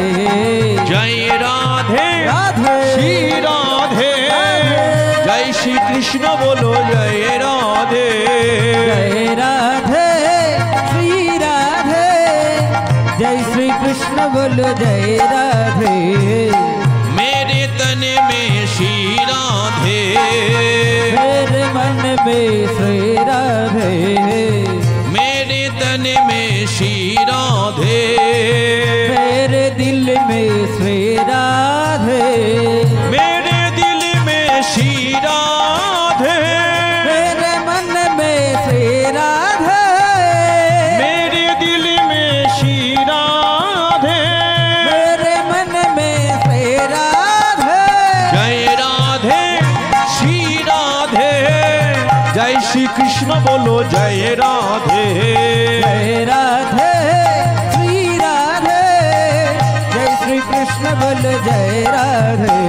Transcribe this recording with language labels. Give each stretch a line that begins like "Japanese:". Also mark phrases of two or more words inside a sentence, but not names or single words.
Bangla: জয় রাধে রাধে শ্রী রাধে, জয় শ্রী কৃষ্ণ বলো জয় রাধে। জয় রাধে শ্রী রাধে, জয় শ্রী কৃষ্ণ বলো জয় রাধে।
Hindi: मेरे तन में श्री राधे, मेरे मन में श्री राधे, मेरे तन में श्री राधे, मेरे दिल में श्री राधे, मेरे दिल में श्री राधे, मेरे मन में श्री राधे, मेरे दिल में श्री राधे, मेरे मन में श्री राधे। जय राधे श्री राधे, जय श्री कृष्ण बोलो जय राधे। जय राधे श्री राधे, जय श्री कृष्ण बोलो जय राधे।